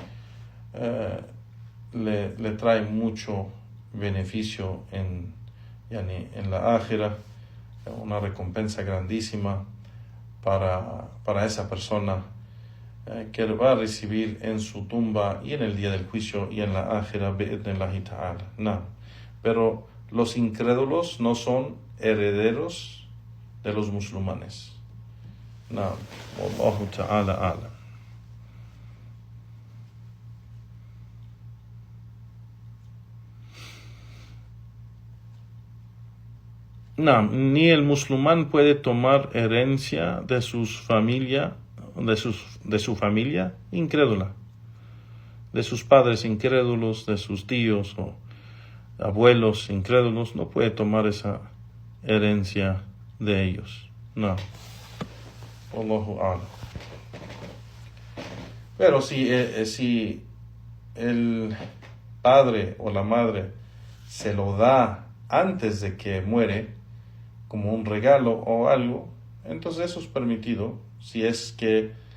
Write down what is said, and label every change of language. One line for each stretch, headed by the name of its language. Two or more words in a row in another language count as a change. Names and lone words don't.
Spanish: le trae mucho beneficio en la ákhira, una recompensa grandísima para esa persona que va a recibir en su tumba y en el día del juicio y en la ákhira
Arabic: بإذن الله تعالى.
Spanish: No. Pero los incrédulos no son herederos de los musulmanes. No.
Arabic: والله تعالى أعلم.
Spanish: No, ni el musulmán puede tomar herencia de su familia incrédula, de sus padres incrédulos, de sus tíos o abuelos incrédulos. No puede tomar esa herencia de ellos. No.
Arabic: الله أعلم.
Spanish: Pero si el padre o la madre se lo da antes de que muere, como un regalo o algo, entonces eso es permitido, si es que